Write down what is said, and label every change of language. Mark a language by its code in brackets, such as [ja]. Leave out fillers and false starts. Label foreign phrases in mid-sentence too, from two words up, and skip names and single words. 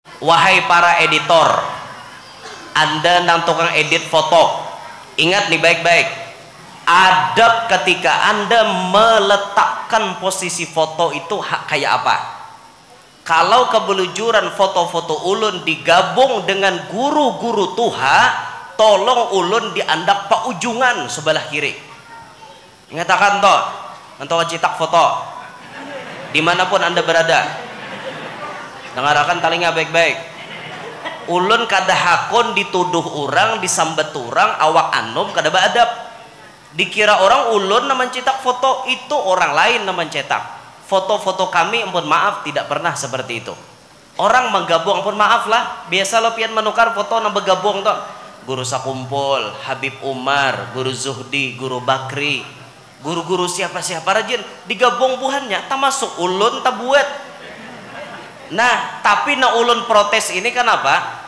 [id] Wahai para editor, Anda nang tukang edit foto, ingat nih baik-baik, adab ketika Anda meletakkan posisi foto itu kayak apa. [bjn] Kalau kebelujuran foto-foto ulun digabung dengan guru-guru tuha, tolong ulun diandak pak ujungan sebelah kiri. [id] Ingatakan toh, untuk cetak foto dimanapun Anda berada, dengarkan talinga baik-baik. [bjn] Ulun kada hakon dituduh orang, disambet orang, awak anom kada beadab. Dikira orang ulun nama cetak foto, itu orang lain nama cetak. [id] Foto-foto kami, ampun maaf, tidak pernah seperti itu. Orang menggabung, [bjn] ampun maaf lah, biasa lo pian menukar foto nama bergabung toh. [id] Guru Sakumpul, Habib Umar, Guru Zuhdi, Guru Bakri, guru-guru siapa-siapa rajin digabung buhannya, tak masuk ulun tak buat. [bjn] Nah, tapi na ulun protes ini kenapa?